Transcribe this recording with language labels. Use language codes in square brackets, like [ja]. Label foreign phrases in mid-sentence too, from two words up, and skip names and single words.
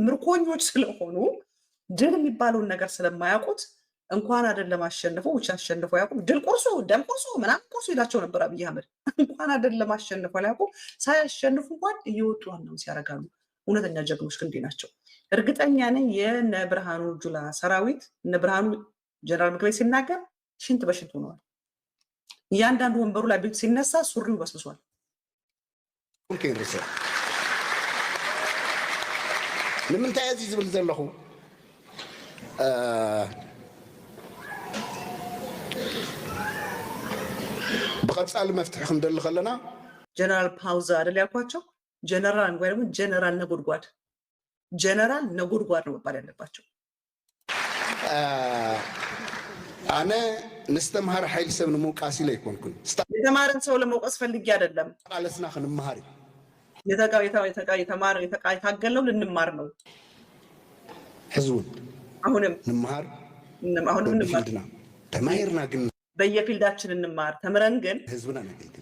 [am] ምርኮኞች ስለሆኑ ድል የሚባለውን ነገር ስለማያውቁት እንኳን አይደለም አሸንፈው ውጭ አሸንፈው ያውቁም። ድል ቁርሱ፣ ደም ቁርሱ፣ ምናምን ቁርሱ ይላቸው ነበር አብይ አህመድ። እንኳን አይደለም አሸንፈው ያውቁ፣ ሳያሸንፉ እንኳን እየወጡ አናውንስ ያደርጋሉ። እውነተኛ ጀግኖች ግን እንዲህ ናቸው። እርግጠኛ ነኝ የነ ብርሃኑ ጁላ ሰራዊት እነ ብርሃኑ ጀነራል ምግበይ ሲናገር ሽንት በሽንት ሆነዋል። እያንዳንዱ ወንበሩ ላይ ቤት ሲነሳ ሱሪው በስብሷል። [ti] ንምንታይ እዚ ዝብል ዘለኹ ብቀፃሊ መፍትሒ ክንደሊ ከለና [am] ጀነራል ፓውዛ አይደል ያልኳቸው? ጀነራል ወይ ደግሞ ጀነራል ነጎድጓድ ነው መባል ያለባቸው። [ti] አነ ንስተምሃር ኃይል ሰብ ንምውቃስ ኢለ ይኮንኩን [am] የተማረን ሰው ለመውቀስ ፈልጌ አይደለም። [ti] ቃለስና ክንመሃር [am] የታገልነው ልንማር ነው። ህዝቡን አሁንም [ti] እንማር ተማሂርና ግን [am] በየፊልዳችን እንማር። ተምረን ግን ህዝብና እናገልግል፣